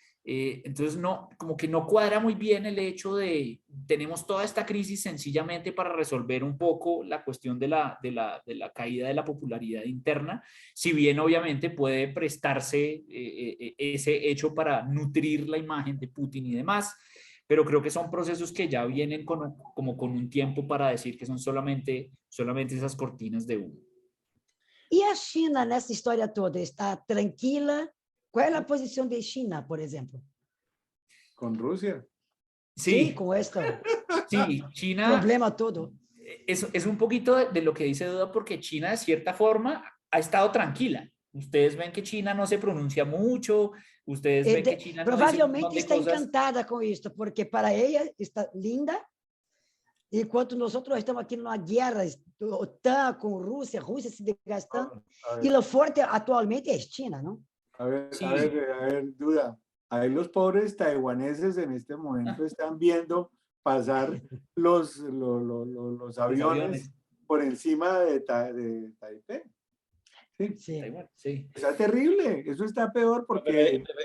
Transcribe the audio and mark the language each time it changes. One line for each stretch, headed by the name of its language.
Spanish: Entonces como que no cuadra muy bien el hecho de tenemos toda esta crisis sencillamente para resolver un poco la cuestión de la caída de la popularidad interna, si bien obviamente puede prestarse ese hecho para nutrir la imagen de Putin y demás, pero creo que son procesos que ya vienen como con un tiempo para decir que son solamente esas cortinas de humo.
Portuguese: E a China nessa história toda está tranquila? Qual é a posição de China, por exemplo?
Spanish: Con Rusia. Sí, con esto. Sí, China. Problema todo. Es un poquito de lo que dice Duda, porque China de cierta forma ha estado tranquila. Ustedes ven que China no se pronuncia mucho, ustedes ven que China no dice un montón de
Portuguese: está
Spanish: cosas.
Portuguese: encantada com isso, porque
Spanish: para ella
Portuguese: está linda, enquanto nós estamos aqui numa guerra, OTAN com Rússia se desgastando, e lo forte atualmente é China, ¿no?
Spanish: A ver, Sí. a ver, Duda. Ahí los pobres taiwaneses en este momento están viendo pasar los aviones por encima de Taipei. Sí. Sí. Sí. Está terrible, eso está peor porque...